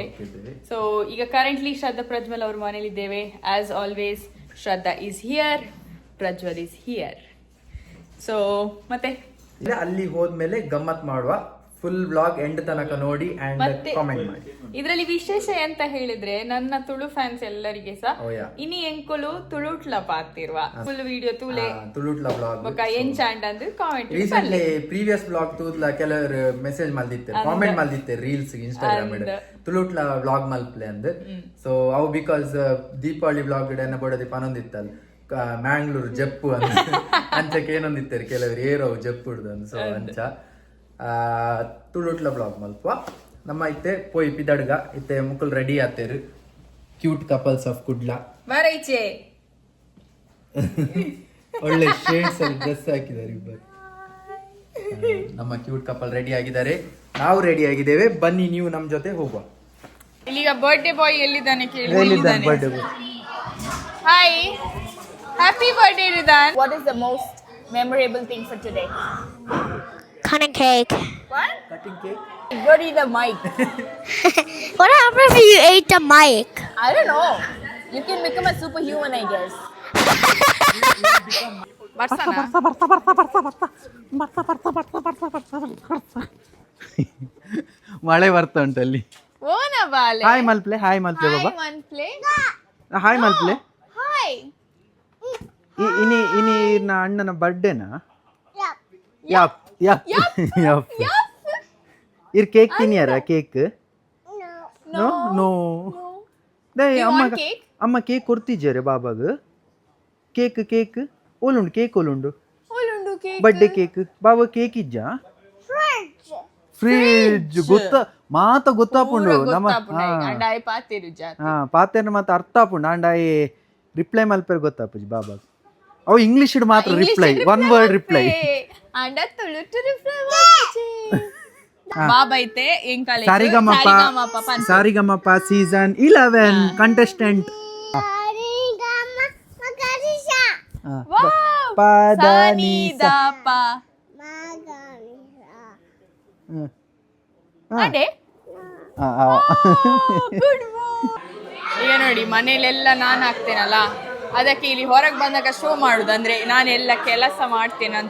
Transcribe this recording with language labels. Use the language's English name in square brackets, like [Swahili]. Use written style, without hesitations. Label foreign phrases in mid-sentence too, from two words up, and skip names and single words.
[Kannada] ಸೊ ಈಗ ಕರೆಂಟ್ಲಿ ಶ್ರದ್ಧಾ ಪ್ರಜ್ವಲ್ ಅವ್ರ ಮನೇಲಿ ಇದ್ದೇವೆ. [English] As always Shraddha is here, Prajwal is here. [Kannada] ಸೊ ಮತ್ತೆ ಅಲ್ಲಿ ಹೋದ್ಮೇಲೆ ಗಮ್ಮತ್ ಮಾಡುವ. [English] full vlog end [Kannada] ತನಕ ನೋಡಿ [English] and comment [Kannada] ಮಾಡಿ. ಇದರಲ್ಲಿ ವಿಶೇಷ ಎಂತ ಹೇಳಿದ್ರೆ ನನ್ನ ತುಳು ಫ್ಯಾನ್ಸ್ ಎಲ್ಲರಿಗೆ ಸಹ [Tulu] ಇನಿ ಎಂಕೊಲು ತುಳುಟ್ಲ ಪಾತಿರುವ [English] full video [Tulu] ತುಳುಟ್ಲ ವ್ಲಾಗ್ ಬೊಕ ಎಂಚಾಂಡ್ ಅಂದ್ ಕಾಮೆಂಟ್ [English] recently previous vlog [Tulu] ತೂದ್ಲ ಕೆಲವರು ಮೆಸೇಜ್ ಮಲ್ದಿತ್ತೆ, ಕಾಮೆಂಟ್ ಮಲ್ದಿತ್ತೆ [English] reels Instagram [Tulu] ತುಳುಟ್ಲ ವ್ಲಾಗ್ ಮಲ್ಪ್ಲೆ ಅಂದ್. ಸೊ ಅವು ಬಿಕಾಸ್ ದೀಪಾವಳಿ ವ್ಲಾಗ್ ಎನ್ನ ಬೋಡದಿ ಪನೊಂದಿತ್ತಲ್ಲ ಮ್ಯಾಂಗ್ಳೂರ್ ಜಪ್ಪು ಅಂಚಕ್ಕೆ ಏನೊಂದಿತ್ತಾರೆ ಕೆಲವರು ಏರೋ ಜಪ್ಪು ಹಿಡ್ದು. ಸೊ ಅಂಚ ತುಳುಟ್ಲ ಬ್ಲಾಗ್ ಮಲ್ಪ ನಮ್ಮ ಇತ್ತೆ ಪೋಯ್ ಪಿದಡ್ಗ ಇತ್ತೆ ಮುಕ್ಕಲ್ ರೆಡಿ ಆತೇರು. [English] Cute couples of Kudla [Tulu] ಬರೈಚೆ [Kannada] ಒಳ್ಳೆ ಶೇಡ್ಸ್ ಅಲ್ಲಿ ಡ್ರೆಸ್ ಹಾಕಿದ್ದಾರೆ ಇಬ್ಬರು. ನಮ್ಮ [English] cute couple [Kannada] ರೆಡಿ ಆಗಿದ್ದಾರೆ, ನಾವು ರೆಡಿ ಆಗಿದ್ದೇವೆ. ಬನ್ನಿ ನೀವು ನಮ್ ಜೊತೆ ಹೋಗುವ. ಇಲ್ಲಿಗ [English] birthday boy [Kannada] ಎಲ್ಲಿದ್ದಾನೆ ಕೇಳಿ. [English] Hi, happy birthday [Kannada] ರಿದಾನ್. [English] What is the most memorable thing for today? Cutting cake. What? Cutting cake? What is the mic? What happened if you ate the mic? I don't know. You can become a superhuman, I guess. [Kannada] ಮಳೆ ಬರ್ತಾ ಉಂಟು ಅಲ್ಲಿ. [Tulu] ಓನ ಬಾಲೆ. ಹಾಯ್ ಮಲ್ಪ್ಲೆ, ಹಾಯ್ ಮಲ್ಪ್ಲೆ ಬಾಬಾ. ಹಾಯ್ ಮಲ್ಪ್ಲೆ. ಹಾಯ್ ಮಲ್ಪ್ಲೆ. ಹಾಯ್. ಇನಿ ನಾ ಅಣ್ಣನ ಬರ್ಡೇನಾ? [English] Yup yup yup. [Tulu] ಇರ್ ಕೇಕ್ ತಿನ್ಯಾರ? [English] cake no no. [Kannada] ಅಮ್ಮ ಕೇಕ್ ಕೊಡ್ತಿದ್ದಾರೆ ಬಾಬಾಗ. [Tulu] ಕೇಕ್ ಕೇಕ್ ಓಲುಂಡು, ಕೇಕ್ ಓಲುಂಡು, [English] birthday cake [Tulu] ಬಾಬಾ. ಕೇಕ್ ಇಜ್ಜ ಫ್ರಿಡ್ಜ್ ಗೊತ್ತ ಗೊತ್ತಾಪುಂಡು ನಮ್ಮ ಪಾತೇನ ಮಾತ ಅರ್ಥ ಆಪುಂಡು. ಅಂಡಾಯಿ ರಿಪ್ಲೈ ಮಲ್ಪೇರ್ ಗೊತ್ತಾಪುಜಿ ಬಾಬಾಗ. [Kannada] ಅವು ಇಂಗ್ಲಿಷ್ ಮಾತ್ರ ರಿಪ್ಲೈ, [English] one word reply. Saregamapa Season 11 contestant [Kannada] ಈಗ ನೋಡಿ ಮನೇಲೆಲ್ಲ ನಾನು ಹಾಕ್ತೇನಲ್ಲ, ಅದಕ್ಕೆ ಇಲ್ಲಿ ಹೊರಗೆ ಬಂದಾಗ ಶೋ ಮಾಡುದು ಅಂದ್ರೆ ನಾನೆಲ್ಲ ಕೆಲಸ ಮಾಡ್ತೇನಂತ.